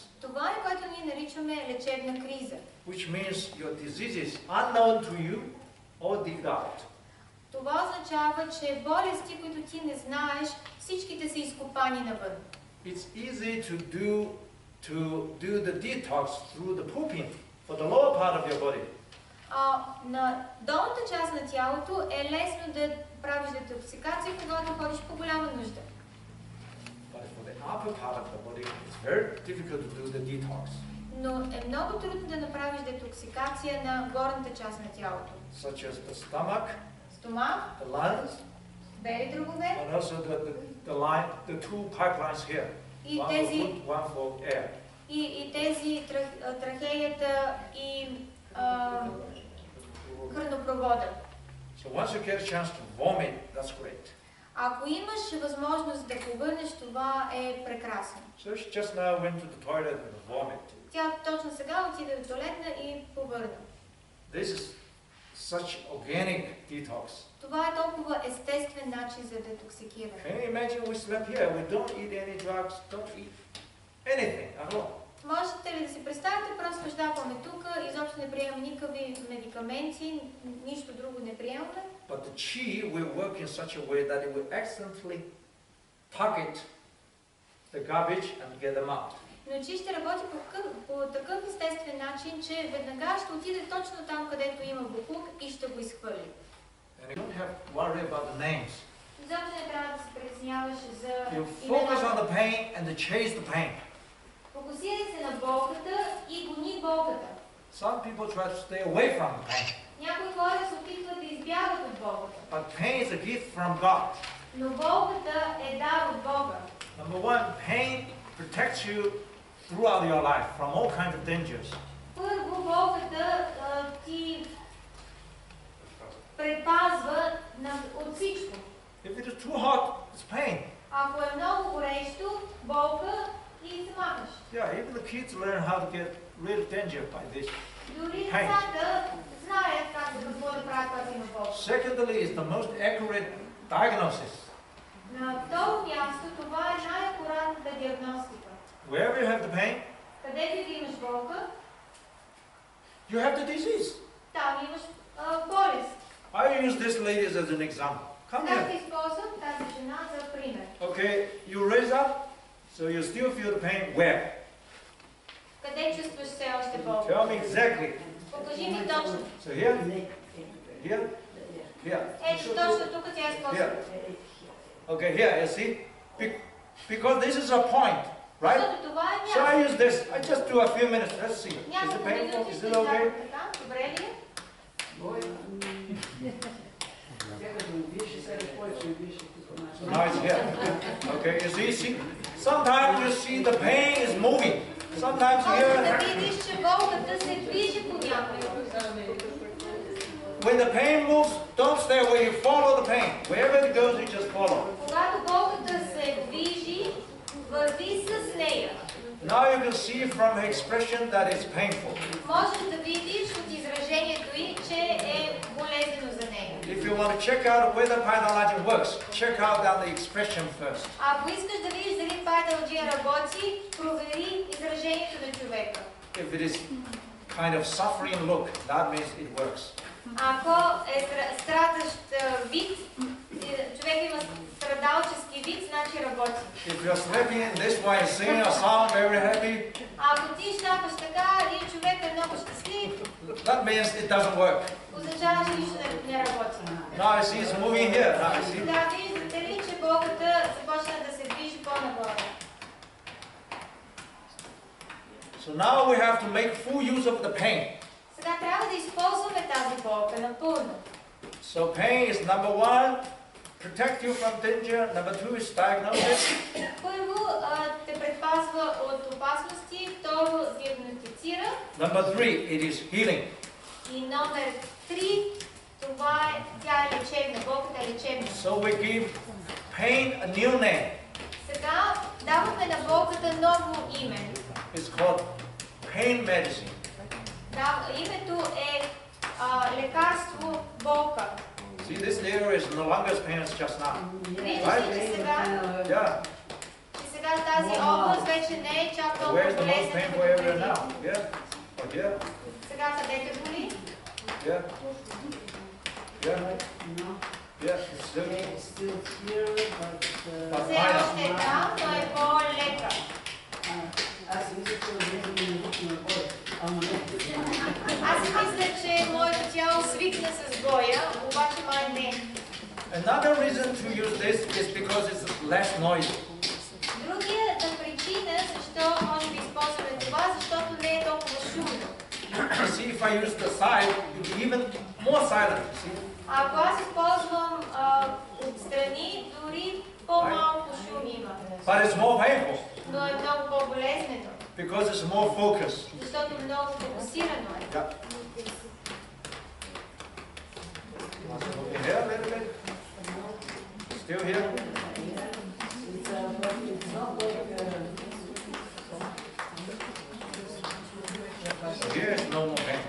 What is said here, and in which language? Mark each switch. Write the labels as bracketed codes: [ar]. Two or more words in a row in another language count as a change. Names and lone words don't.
[bg] Това е, което ние наричаме лечебна криза. [en] which means your disease is unknown to you or digged out. [bg] Това означава, че болести, които ти не знаеш, всичките са изкопани навън. [en] It's easy to do the detox through the pooping for the lower part of your body. [bg] На долната част на тялото е лесно да правиш детоксикация, когато ходиш по голяма нужда. [en] But for the upper part of the body, it's very difficult to do the detox. [bg] Но е много трудно да направиш детоксикация на горната част на тялото. [en] Such as the stomach, [bg] Стомах, [en] the lungs, [bg] бели дробове [en] and also the two pipelines here. [bg] и [en] One for [bg] тези, [en] food, one for air. [bg] и тези трахеята и хранопровода. [en] So once you get a chance to vomit, that's great. [bg] Ако имаш възможност да повърнеш, това е прекрасно. [en] So she just now went to the toilet and vomit. [bg] Тя точно сега отиде до туалетна и повърна. [en] This is such organic detox. [bg] Това е толкова естествен начин за детоксикиране. [en] Can you imagine we slept here, we don't eat any drugs, don't eat anything at all. [bg] Можете ли да си представите, просто щапаме тук, изобщо не приемаме никакви медикаменти, нищо друго не приемаме. [en] But the chi will work in such a way that it will accidentally target the garbage and get them out. [bg] Но чи ще работи по такъв естествен начин, че веднага ще отиде точно там, където има боклук и ще го изхвърли. [en] And you don't have to worry about the names. [bg] Изобщо не трябва да се притесняваш за [en] You focus on [bg] имената. [en] the pain and to chase the pain. [bg] Фокусирай се на болката и гони болката. [en] Some people try to stay away from the pain. [bg] Някои хора се опитват да избягат от болката. [en] But pain is a gift from God. [bg] Но болката е дар от Бога. [en] Number one, pain protects you throughout your life from all kinds of dangers. [bg] Първо, болката ти предпазва от всичко. [en] If it is too hot, it's pain. [bg] Ако е много горещо, болка и се махаш. [en] Yeah, even the kids learn how to get rid of danger by this. [bg] Дори децата знаят какво да правят, когато има болка. [en] Secondly, is the most accurate diagnosis. [bg] На второ място, това е най-акуратната диагностика. [en] Wherever you have the pain, [bg] Където и да имаш болка, [en] you have the disease. [bg] там имаш болест. [en] I use this lady as an example. Come [bg] Сега [en] here. [bg] ще използвам тази жена за пример. [en] Okay, you raise up, so you still feel the pain. Where? [bg] Къде чувстваш все още болка? [en] Tell me exactly. [bg] Покажи ми точно. [en] So here, here, here. [bg] Ето точно тук тя използва. [en] Here. Okay, here, you see? Because this is a point, right? [bg] Защото това е [en] So I [bg] място. [en] use this. I just do a few minutes. Let's see. Is it [bg] Няколко [en] painful? [bg] минути [en] Is [bg] ще [en] it okay? [bg] така. Добре ли е? [en] Now it's here. Okay, you see, sometimes you see the pain is moving. Sometimes [bg] Може да [en] here, [bg] видиш, че болката се движи понякога. [en] when the pain moves, don't stay away, you follow the pain. Wherever it goes, you just follow. [bg] Когато болката се движи, върви с нея. [en] Now you can see from her expression that it's painful. [bg] Можеш да видиш от изражението й, че е болезнено за нея. [en] If you want to check out whether Paidalaji works, check out that the expression first. [bg] Ако искаш да видиш дали Пайдалджия работи, провери изражението на човека. [en] If it is kind of suffering look, that means it works. [bg] Ако е страдащ вид, човек има страдалчески вид, значи работи. [en] If you're sleeping in this way, singing a song very happy, [bg] Ако ти шляпаш така и човек е много щастлив, [en] that means it doesn't work. [bg] означава, че нищо не работи. [en] Now I see it's moving here. Now I see. [bg] Да, виждате ли, че болката започна да се движи по-нагоре. [en] So now we have to make full use of the pain. [bg] Сега трябва да използваме тази болка напълно. [en] So pain is number one, protect you from danger. Number two is diagnosis. [bg] Първо, те предпазва от опасности, второ, диагностицира [en] Number three, it is healing. [bg] и номер 3, това е, тя е лечебна, болката е лечебна. [en] So we give pain a new name. [bg] Сега даваме на болката ново име. [en] It's called pain medicine. [bg] Да, името е лекарство болка. [en] See, this area is no longer as pain as just now. [bg] Виждаш ли, че сега, [en] Yeah. [bg] че сега тази област вече не е чак толкова [en] Where's the most [bg] болезнена [en] painful [bg] като [en] area [bg] преди. [en] now? Yeah. Oh, yeah. [bg] Сега където боли? [en] Yeah. Yeah. Yeah. It's still. But [bg] Все още е там, но е по-лека. Аз си мисля, че моето тяло свикна с боя, обаче май не. [en] Another reason to use this is because it's less noisy. [bg] Другата причина, защо може да използваме това, защото не е толкова шумно. [en] See, if I use the side, it's even more silent. See? [bg] Ако аз използвам отстрани, дори по-малко шум има. [en] But it's more painful [bg] Но е много по-болезнено, [en] because it's more focused. [bg] защото много фокусирано е. [en] Yeah. Okay, here a little bit. Still here. Here is no more pain.